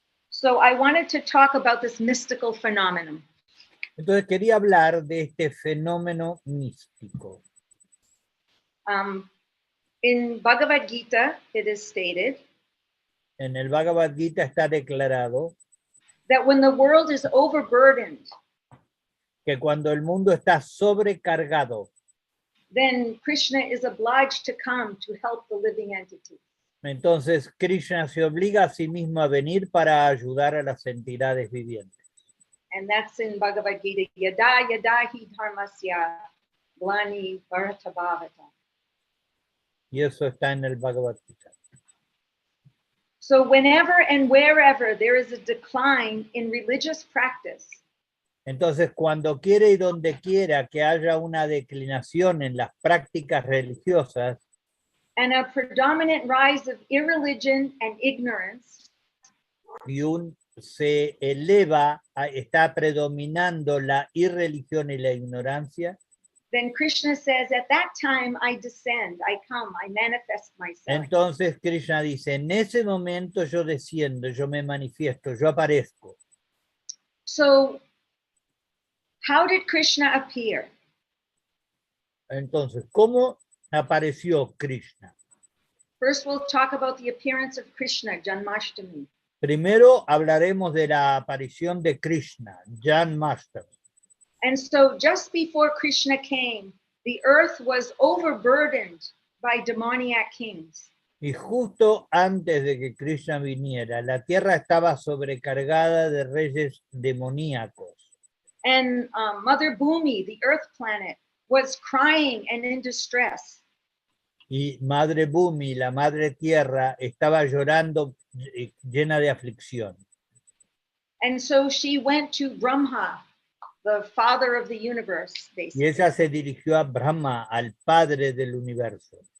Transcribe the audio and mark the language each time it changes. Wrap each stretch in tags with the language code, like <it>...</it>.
<en>So I wanted to talk about this mystical phenomenon.</en> <es>Entonces quería hablar de este fenómeno místico.</es> <en>In Bhagavad Gita, it is stated</en> <es>En el Bhagavad Gita está declarado</es> <en>that when the world is overburdened,</en> <es>que cuando el mundo está sobrecargado,</es> <en>then Krishna is obliged to come to help the living entity.</en> <es>entonces Krishna se obliga a sí mismo a venir para ayudar a las entidades vivientes.</es> <en>And that's in Bhagavad Gita.</en> <sa>Yada yada hi dharmasya glani bharatabhavata.</sa> <es>Y eso está en el Bhagavad Gita.</es> <en>So whenever and wherever there is a decline in religious practice,</en> <es>Entonces, cuando quiera y donde quiera que haya una declinación en las prácticas religiosas</es> <en>and a predominant rise of irreligion and ignorance,</en> <es>y se eleva, está predominando la irreligión y la ignorancia,</es> <en>then Krishna says, at that time I descend, I come, I manifest myself.</en> <es>entonces Krishna dice, en ese momento yo desciendo, yo me manifiesto, yo aparezco.</es> <en>So how did Krishna appear?</en> <es>Entonces, ¿cómo apareció Krishna?</es> <en>First, we'll talk about the appearance of Krishna, Janmastami.</en> <es>Primero hablaremos de la aparición de Krishna, Janmastami.</es> <en>And so just before Krishna came, the earth was overburdened by demoniac kings.</en> <es>Y justo antes de que Krishna viniera, la tierra estaba sobrecargada de reyes demoníacos.</es> <en>And Mother Bhumi, the earth planet, was crying and in distress.</en> <es>Y Madre Bhumi, la Madre Tierra, estaba llorando llena de aflicción.</es> <en>And so she went to Brahma, the father of the universe,</en> <es>Y</es> <en>basically.</en> <es>ella se dirigió a Brahma, al Padre del universo.</es>